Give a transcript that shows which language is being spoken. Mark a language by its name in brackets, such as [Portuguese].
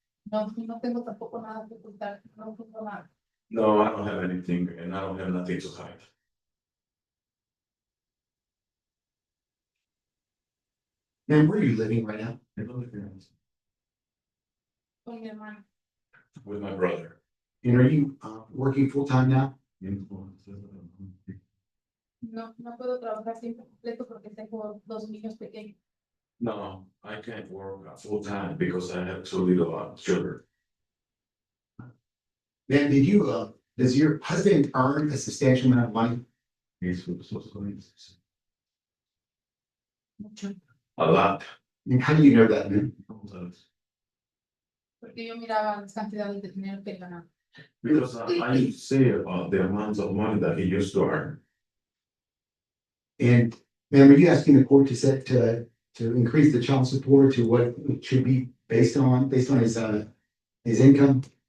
[Spanish] no, no tengo tampoco nada que ocultar, no tengo nada. [English] no, I don't have anything and I don't have nothing to hide. Ma'am, where are you living right now? [Spanish] Con mi hermano. [English] With my brother. And are you, working full-time now? [Spanish] No, no puedo trabajar tiempo completo porque tengo 2 niños pequeños. [English] No, I can't work full time because I have 2 little children. Ma'am, did you, does your husband earn a substantial amount of money? [Spanish] Mucho. [English] A lot. And how do you know that, ma'am? [Spanish] Porque yo miraba las cantidades de dinero que ganaba. [English] Because I used to see the amounts of money that he used to earn. And ma'am, are you asking the court to set, to increase the child support to what it should be based on his income?